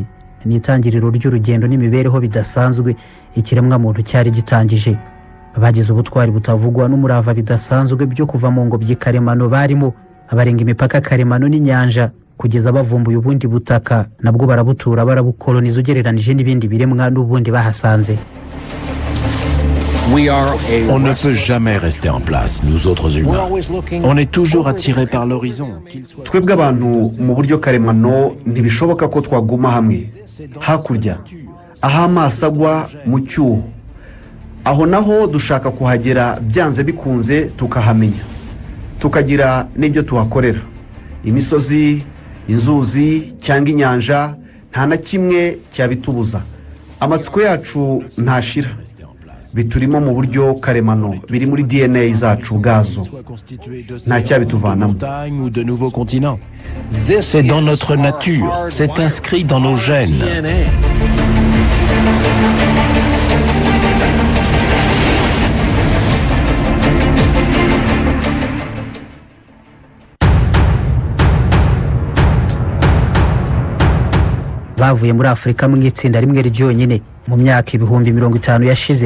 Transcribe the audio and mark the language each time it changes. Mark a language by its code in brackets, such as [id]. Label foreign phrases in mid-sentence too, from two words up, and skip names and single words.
[rw] Ni itangiriro ry'urugendo n'imibereho bidasanzwe ikiremwa muntu cyari gitangije. Bagize ubutwari butavugwa n'umurava bidasanzwe byo kuva mu ngobyi karemano barimo, abarenga imipaka karemano n'inyanja kugeza bavumbuye ubundi butaka, nabwo barabutura barabukoloniza ugereranije n'ibindi biremwa n'ubundi bahasanze. [fr] On ne peut jamais rester en place, nous autres humains. On est toujours attirés par l'horizon. [rw] Twebwe abantu mu buryo karemano ntibishoboka ko twaguma hamwe hakurya aho amaso agwa mu cyuho. Aho naho dushaka kuhagera byanze bikunze, tukahamenya, tukagira n'ibyo tuhakorera. Imisozi, inzuzi cyangwa inyanja, nta na kimwe cyabitubuza. Amatsiko yacu ntashira, biturimo mu buryo karemano, biri muri DNA zacu ubwazo, nta cyabituvanamo. [fr] C'est dans notre nature, c'est inscrit dans nos gènes. [rw] Bavuye muri Afurika mu itsinda rimwe ryonyine mu myaka 50 yashize.